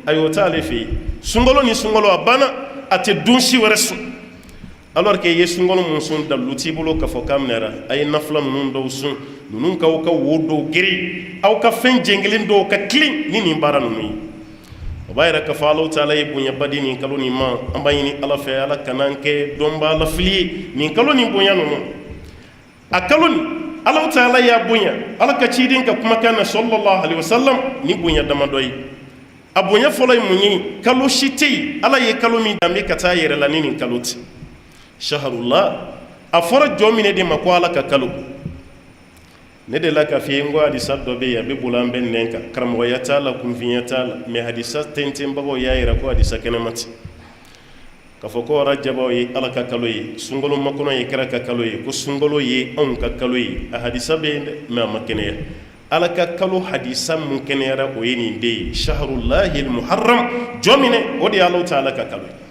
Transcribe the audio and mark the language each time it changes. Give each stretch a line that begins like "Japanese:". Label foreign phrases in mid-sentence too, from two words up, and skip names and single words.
Bambara: ayo taale fe sungolo ni sungolo abana ate dunsi wɛrɛ sun alors que ye sungolo mun sun daluti bolo ka fɔ kamnera ay nafla nunun dɔw sun nunun ka wo dɔw giri aw ka fɛn jengelen dɔw ka clean ni nin baara nunun ye o b'a yɛrɛ ka fɔ Alahu taala ye bonya badi nin kalo nin ma an b'a ɲini Ala fɛ Ala kan'an kɛ dɔnbaa lafili ye nin kalo nin bonya nunun a kalo nin Alahu taala y'a bonya Ala ka ciden ka kumakan na
Arabic: sallallahu alaihi wasallam
Bambara: ni bonya damadɔ ye a bonya fɔlɔ ye mun ye kalo si tɛ yen Ala ye kalo min danbe ka taa yɛrɛ la ni nin kalo tɛ shahrullah a fɔra jɔn min de ma ko Ala ka kalo ne de la ka f'i ye n ko hadisa dɔ bɛ yen a bɛ boli an bɛ nɛn kan karamɔgɔya t'a la kunfinya t'a la mais hadisa tɛntɛnbagaw y'a jira ko hadisa kɛnɛma tɛ k'a fɔ ko rajabaw ye Ala ka kalo ye sunkalo makɔnɔ ye kira ka kalo ye ko sunkalo ye anw ka kalo ye a hadisa bɛ yen dɛ mais a ma kɛnɛya Ala ka kalo hadisa mun kɛnɛyara o ye nin de ye
Arabic: shahrullahil muharram
Bambara: jɔn minɛ o de ye Alahu taala ka kalo ye